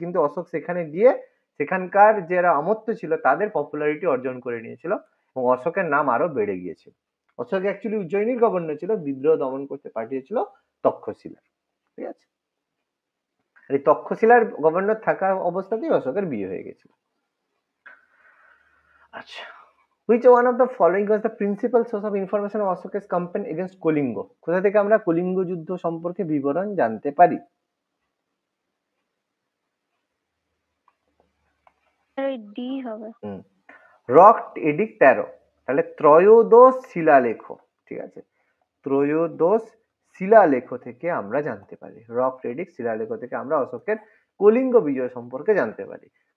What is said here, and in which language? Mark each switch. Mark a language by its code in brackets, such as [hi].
[bn] কিন্তু অশোক সেখানে গিয়ে সেখানকার যারা আমত্ত ছিল তাদের পপুলারিটি অর্জন করে নিয়েছিল এবং অশোকের নাম আরো বেড়ে গিয়েছিল। অশোক অ্যাকচুয়ালি উজ্জয়িনীর গভর্নর ছিল, বিদ্রোহ দমন করতে পাঠিয়েছিল তক্ষশিলার, ঠিক আছে? এই তক্ষশিলার গভর্নর থাকা অবস্থাতেই অশোকের বিয়ে হয়ে গেছিল। [en] আচ্ছা, which one of the following was the principal source of information of Ashoka's campaign against Kalinga? [bn] কোথা থেকে আমরা কলিঙ্গ যুদ্ধ সম্পর্কে বিবরণ জানতে পারি? ডি হবে। রক এডিক্ট 13, তাহলে ত্রয়োদশ শিলালেখ, ঠিক আছে? ত্রয়োদশ শিলালেখ থেকে আমরা জানতে পারি, রক এডিক্ট শিলালেখ থেকে আমরা অশোকের কলিঙ্গ বিজয় সম্পর্কে জানতে পারি।